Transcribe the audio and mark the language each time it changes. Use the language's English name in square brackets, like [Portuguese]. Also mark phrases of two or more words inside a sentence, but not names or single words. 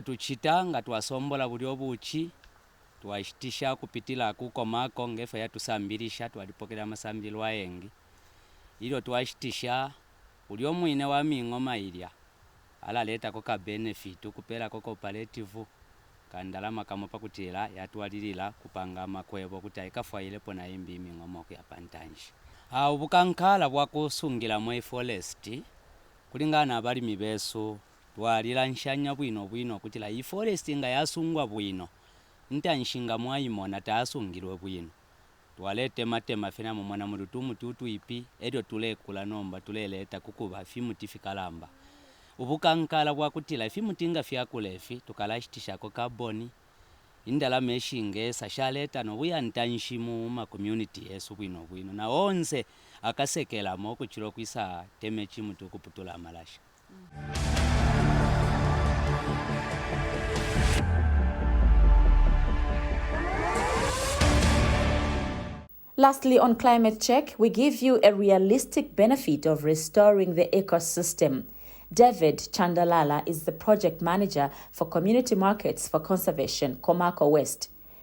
[Bemba] tuchita nga twasombola buli obuchi twashitisha kupitila kukomako ngefe yatusambilisha twalipokela masambilo ayengi ilo twashitisha uli omwine wa mingoma ilya alaleta koka benefit kupela ko cooperative kandalama kamopa kutila yatwalilila kupanga makwebo kuti ayikafwailepo na imbi mingoma ku yapantanji. Ubukankala bwakusungila mu forest kulingana abalimi besu twalila nshanya bwino kutila i forest nga yasungwa bwino ntanshinga mwayimona tasungilwe bwino twalete matema fena mumona mulutumu tutuipi elyo tulekula nomba tuleleta kukuba fimuti fikalamba. Ubukankala bwakutila fimutinga fyakulefi tukalashitishako kaboni indala meshinge sashaleta nobuyantanshi mu community yesu bwino na onse akasekelamo kuchiro kwisa temechi mutu kuputula amalasha. [English] Lastly, on Climate Check, we give you a realistic benefit of restoring the ecosystem. David Chandalala is the project manager for community markets for conservation, Komako West.